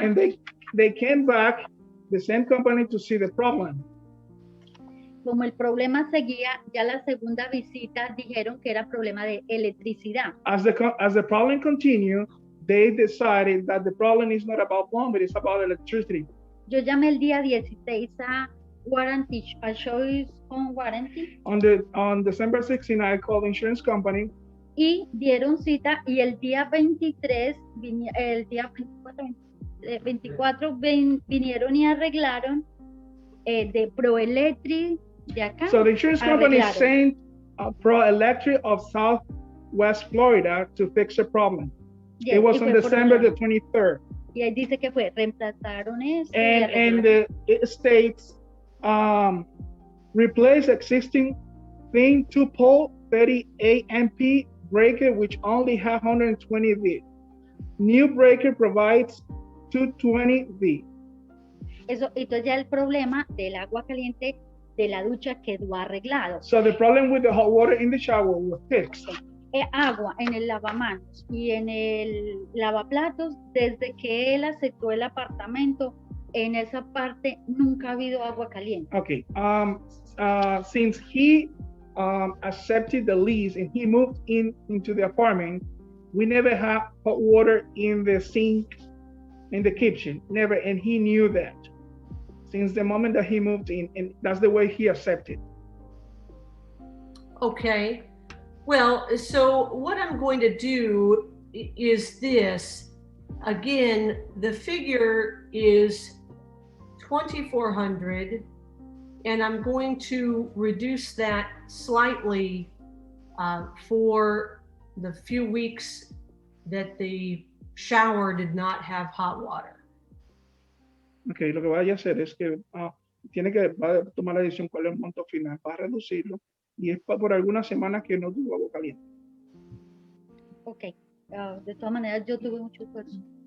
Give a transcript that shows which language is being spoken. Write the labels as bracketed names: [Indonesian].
[English] And they came back, the same company, to see the problem. [Spanish] Como el problema seguía, ya la segunda visita dijeron que era problema de electricidad. [English] As the problem continued, they decided that the problem is not about plumbing, it's about electricity. [Spanish] Yo llamé el día 16 a warranty, a choice on warranty. [English] On December 16, I called the insurance company. [Spanish] Y dieron cita y el día 23, el día 24 vinieron y arreglaron de Proelectric de acá. [English] So the insurance company sent Proelectric of Southwest Florida to fix the problem. Yes, it was on December the 23rd. [Spanish] Y ahí dice que fue, reemplazaron eso. [English] And it states, replace existing thin 2-pole 38 MP breaker which only have 120 V. New breaker provides 220 V. [Spanish] Eso, entonces ya el problema del agua caliente de la ducha quedó arreglado. [English] So the problem with the hot water in the shower was fixed. [Spanish] Agua en el lavamanos y en el lavaplatos, desde que él aceptó el apartamento, en esa parte nunca ha habido agua caliente. [English] Okay, since he accepted the lease and he moved into the apartment, we never had hot water in the sink, in the kitchen, never, and he knew that since the moment that he moved in, and that's the way he accepted. Okay. Well, so what I'm going to do is this. Again, the figure is 2,400, and I'm going to reduce that slightly for the few weeks that the shower did not have hot water. [Spanish] Okay, lo que vaya a hacer es que va a tomar la decisión cuál es el monto final, va a reducirlo. Y es por algunas semanas que no tuvo agua caliente. Ok, de todas maneras yo tuve mucho esfuerzo.